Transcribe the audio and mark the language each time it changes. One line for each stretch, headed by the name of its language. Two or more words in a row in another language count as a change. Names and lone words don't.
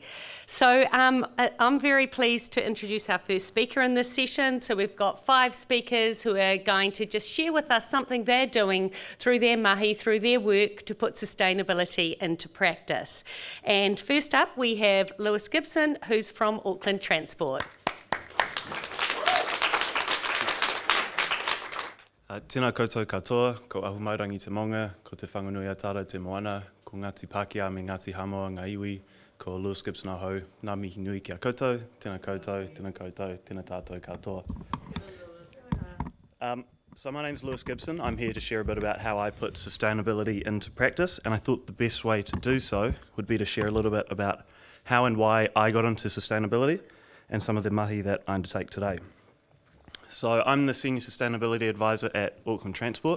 English: So I'm very pleased to introduce our first speaker in this session. So we've got 5 speakers who are going to just share with us something they're doing through their mahi, through their work to put sustainability into practice. And first up we have Lewis Gibson, who's from Auckland Transport.
Māori: Tēnā koutou katoa, ko ahumairangi te maunga, ko te whanganui atara te moana, ko Ngāti Pākehā me Ngāti Hamoa ngā iwi, ko Lewis Gibson ahau, ngā mihi nui kia koutou, tēnā koutou, tēnā koutou, tēnā tātou katoa.
English: So my name's Lewis Gibson. I'm here to share a bit about how I put sustainability into practice, and I thought the best way to do so would be to share a little bit about how and why I got into sustainability and some of the mahi that I undertake today. So I'm the Senior Sustainability Advisor at Auckland Transport.